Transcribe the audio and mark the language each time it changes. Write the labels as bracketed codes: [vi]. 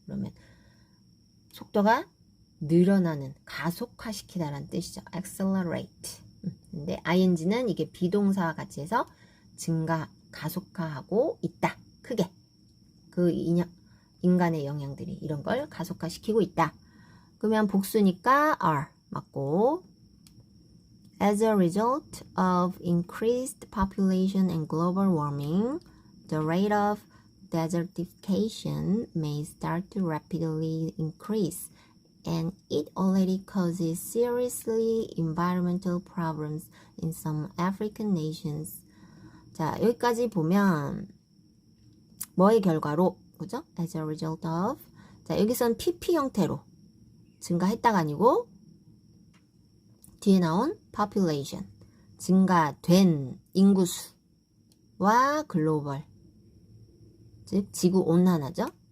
[ko] 그러면 속도가 늘어나는, 가속화시키다라는 뜻이죠. [en] accelerate. [ko] 근데 ing는 이게 비동사와 같이 해서 증가, 가속화하고 있다. 크게. 그 인간의 영향들이 이런 걸 가속화시키고 있다. 그러면 복수니까 [en] are 맞고, as a result of increased population and global warming, the rate of desertification may start to rapidly increase, and it already causes seriously environmental problems in some African nations. [ko] 자, 여기까지 보면 뭐의 결과로, 그죠? [en] As a result of. [ko] 자, 여기선 PP 형태로 증가했다가 아니고 뒤에 나온 population, 증가된 인구수와 글로벌, 즉 지구 온난화죠.